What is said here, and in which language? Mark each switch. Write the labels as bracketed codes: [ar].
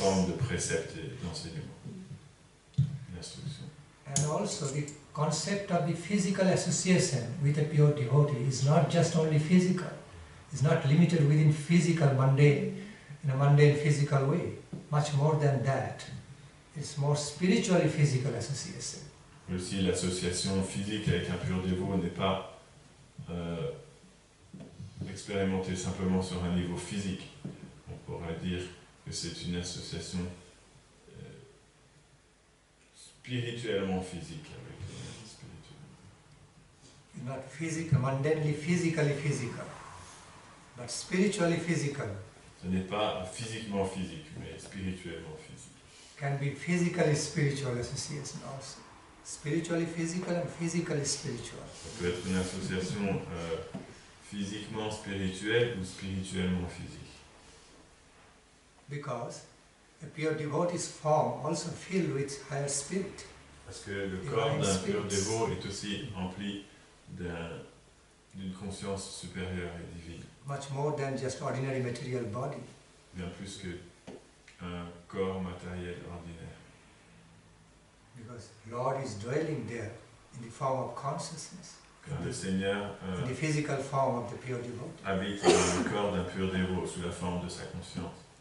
[fr] forme de préceptes et d'enseignements, d'instructions. [en] And also the concept of the physical association with a pure devotee is not just only physical. It's not limited within physical, mundane, in a mundane physical way. Much more than that. It's more spiritually physical association. [fr] Aussi, l'association physique avec un pur dévot n'est pas expérimentée simplement sur un niveau physique. On pourrait dire que c'est une association spirituellement physique avec le maître spirituel. [en] It's not physical, mundanely, physically physical, but spiritually physical. [fr] Ce n'est pas physiquement physique, mais spirituellement physique. [en] Can be physically spiritual association also. Spiritually physical and physically spiritual. [fr] Ça peut être une association physiquement spirituelle ou spirituellement physique. [en] Because a pure devotee's form also filled with higher spirit. [fr] Parce que le corps d'un pur dévot est aussi rempli d'une conscience supérieure et divine. [en] Much more than just ordinary material body. [fr] Bien plus qu'un corps matériel ordinaire. [en] Because Lord is dwelling there in the form of consciousness, [fr] Car le Seigneur [en] in the physical form of the pure devotee. [fr] habite dans le corps d'un pur dévot sous la forme de sa conscience.